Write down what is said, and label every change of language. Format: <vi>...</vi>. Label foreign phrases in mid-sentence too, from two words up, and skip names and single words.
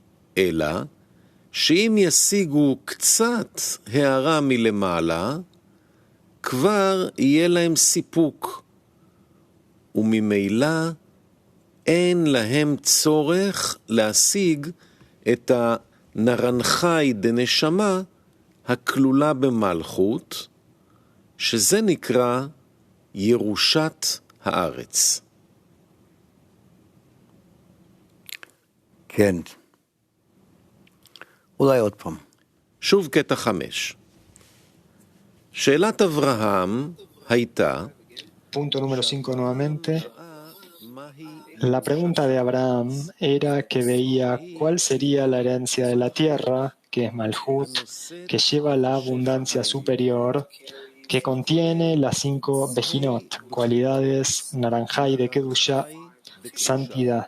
<he>אלא שאם ישיגו קצת הערה מלמעלה, כבר יהיה להם סיפוק, וממילא אין להם צורך להשיג את הנרנחי דנשמה הכלולה במלכות, שזה נקרא ירושת הארץ. כן. אולי עוד פעם. שוב קטע 5. שאלת אברהם הייתה,</he> <es>Punto número 5 nuevamente. La pregunta de Abraham era que veía cuál sería la herencia de la tierra, que es Malhut, que lleva la abundancia superior, que contiene las 5 Bejinot, cualidades Naranjai de Kedusha, santidad.</es>